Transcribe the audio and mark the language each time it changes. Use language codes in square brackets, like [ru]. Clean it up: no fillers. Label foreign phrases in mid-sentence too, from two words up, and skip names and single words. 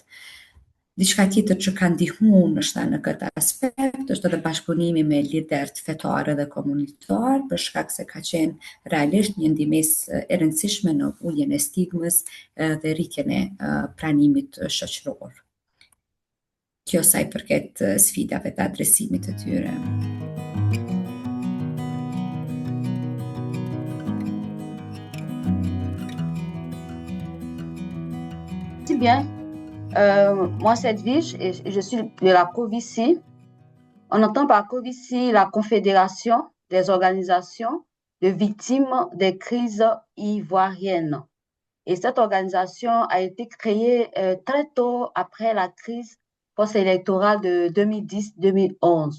[sq] Diçka tjetër që ka ndihmu nështë në këtë aspekt është edhe bashkëpunimi me lidert fetar dhe komunitar, për shkak se ka qenë realisht një ndihmes e rëndësishme në uljen e stigmës dhe rritjen e pranimit shoqëror. Kjo sa i përket sfidave të adresimit të tyre. [fr] Si bien. Moi, cette vie, je suis de la COVICI. On entend par COVICI la Confédération des organisations de victimes des crises ivoiriennes. Et cette organisation a été créée très tôt après la crise post-électorale de 2010-2011.